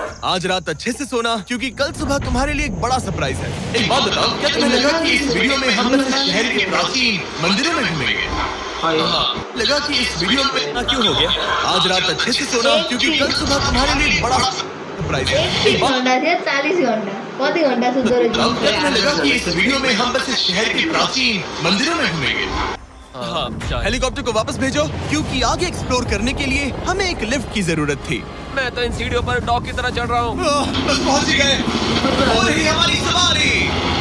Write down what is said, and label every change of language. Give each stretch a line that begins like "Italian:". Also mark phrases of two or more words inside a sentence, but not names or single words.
Hindi: आज रात अच्छे से सोना, क्योंकि कल सुबह तुम्हारे लिए एक बड़ा सरप्राइज है। एक बात बताओ, क्या तुम्हें लगा कि इस वीडियो में हम बस इस शहर के प्राचीन मंदिरों में घूमेंगे? लगा कि इस वीडियो में क्यों हो गया? आज रात अच्छे से सोना, क्योंकि कल सुबह तुम्हारे लिए एक बड़ा सरप्राइज है। एक बात
Nepali: घंटा थियो 40 घंटा कति घंटा सुत्दो रहेछ
Hindi: बताओ, क्या तुम्हें लगा कि इस वीडियो में हम बस इस शहर के प्राचीन मंदिरों में घूमेंगे? हाँ, शायद। हेलीकॉप्टर को वापस भेजो, क्योंकि आगे एक्सप्लोर करने के लिए हमें एक लिफ्ट की जरूरत थी। मैं तो इन सीढ़ियों पर डॉग की तरह चढ़ रहा हूँ। बस पहुंच ही गए। हो रही है हमारी सवारी।